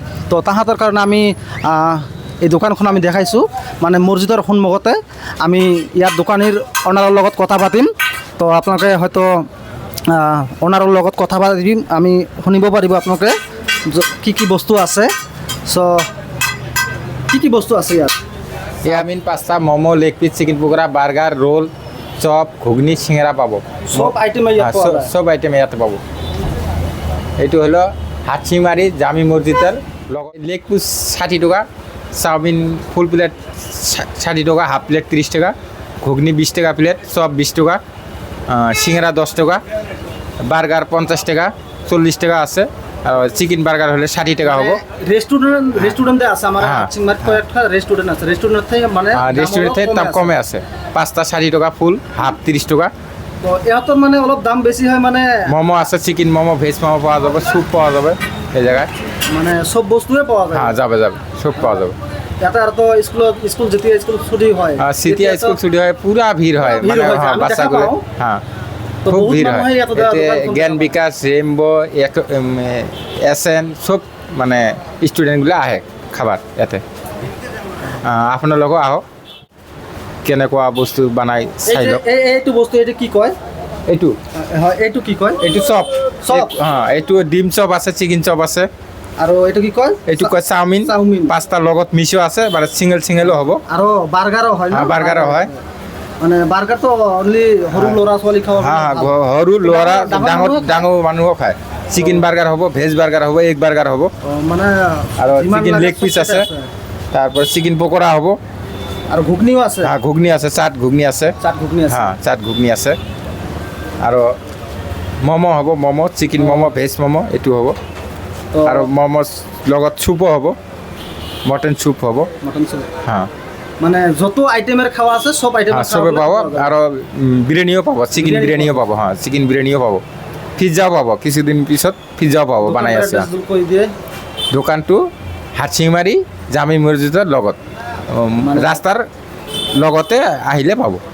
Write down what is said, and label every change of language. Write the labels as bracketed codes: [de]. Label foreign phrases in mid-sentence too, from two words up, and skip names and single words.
[as] তো তাহাঁতৰ কাৰণে আমি এই দোকানখন আমি দেখাইছোঁ, মানে মছজিদৰ সন্মুখতে। আমি ইয়াৰ দোকানীৰ অনাৰৰ লগত কথা পাতিম। তো আপোনালোকে হয়তো অনাৰৰ লগত কথা পাতিম, আমি শুনিব পাৰিব আপোনালোকে কি কি বস্তু আছে। চ' কি বস্তু আছে ইয়াত? চাওমিন, [bn] পাস্তা, মোমো, লেগ পিস, চিকেন পকোড়া, বার্গার, রোল, চপ, ঘুগনি, সিঙ্গারা পাবো। [as] সব আইটেম ইয়াত পোৱা যায়। সব আইটেম ইয়াতে পাবো। এইটো হলো হাটচিংমাৰী জামি মছজিদৰ লগত। [bn] লেগ পিস 60 টাকা, চাওমিন ফুল প্লেট 60 টাকা, হাফ প্লেট 30 টাকা, ঘুগনি 20 টাকা প্লেট, চপ 20 টাকা, সিঙ্গারা 10 টাকা, বার্গার 50 টাকা, 40 টাকা আছে। আর চিকেন বার্গার হলে 60 টাকা হবো। রেস্টুরেন্টে আছে আমার হাটচিংমারিত কয়েকটা রেস্টুরেন্ট আছে। রেস্টুরেন্ট থেকে মানে রেস্টুরেন্ট থেকে দাম কমে আছে। পাস্তা 60 টাকা ফুল, হাফ 30 টাকা। [as] তো ইহঁতৰ মানে অলপ দাম বেছি হয়। মানে [bn] মোমো আছে, চিকেন মোমো, ভেজ মোমো পাওয়া যাবে, স্যুপ পাওয়া যাবে এই জায়গায়। [as] মানে সব বস্তুৱে পোৱা যায়। [bn] হ্যাঁ যাবে সব পাওয়া যাবে। [as] ইয়াতে আর তো স্কুল যেতিয়া স্কুল ছুটি হয়, [bn] সিটিয়া স্কুল ছুটি হয়, পুরা ভিড় হয়, মানে বাচ্চাগুলো। হ্যাঁ খুব ভিড় হয়। [as] এতে জ্ঞান বিকাশ, রেমবো, এসএন সব মানে স্টুডেন্টগুলো আহে খাবার ইয়াতে। আপোনালোকো আহক, কেনেকুৱা বস্তু বনাই চাই লওক। এইটো বস্তু এইটো কি কয়? এইটো হয়, এইটো কি কয়? এইটো চপ। এইটো ডিম চপ আছে, চিকেন চপ আছে। আৰু এইটো কি কয়? এইটো কয় চাওমিন। পাস্তাৰ লগত মিছো আছে, মানে চিংগেলো হ'ব। আৰু বাৰ্গাৰো হয় ন? বাৰ্গাৰো হয়। মানে বাৰ্গাৰটো অনলি সৰু ল'ৰা ছোৱালী খাব? সৰু ল'ৰা, ডাঙৰ মানুহো খায়। চিকেন বাৰ্গাৰ হ'ব, ভেজ বাৰ্গাৰ হ'ব, এগ বাৰ্গাৰ হ'ব, মানে আৰু চিকেন লেগ পিচ আছে। তারপর চিকেন পকোড়া হ'ব, আৰু ঘুগনিও আছে। [bn] হ্যাঁ ঘুগনি আছে, চাট ঘুগনি আছে। হ্যাঁ চাট ঘুগনি আছে। [as] আৰু ম'ম' হ'ব, ম'ম' চিকেন ম'ম', ভেজ ম'ম' এইটো হ'ব। আৰু ম'ম' লগত চুপো হ'ব, মটন চুপ হ'ব। [bn] হ্যাঁ মানে যত আইটেমের খাওয়া আছে সব আইটেম [as] সবে পাব। আৰু বিরিয়ানিও পাব, চিকেন বিরিয়ানিও পাব। হ্যাঁ চিকেন বিরিয়ানিও পাব, পিজ্জাও পাব। কিছুদিন পিছত পিজ্জাও পাব, বানাই আছে। দোকানটো হাটচিংমাৰী জামি মছজিদৰ লগত, ৰাস্তাৰ লগতে আহিলে পাব।